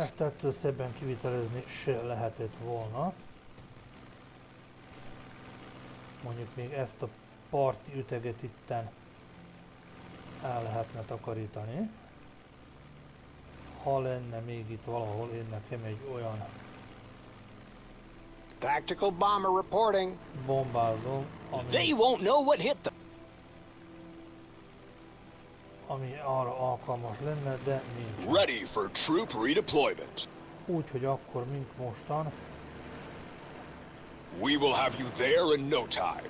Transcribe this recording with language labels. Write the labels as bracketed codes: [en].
[hu] Ezt ettől szebben kivitelezni se lehetett volna. Mondjuk még ezt a parti üteget itten el lehetne takarítani. Ha lenne még itt valahol én nekem egy olyan [en] Tactical bomber reporting. [hu] bombázom, [en] They won't know what hit them. [hu] ami arra alkalmas lenne, de nincs. [en] Ready for troop redeployment. [hu] Úgyhogy akkor, mint mostan, [en] We will have you there in no time.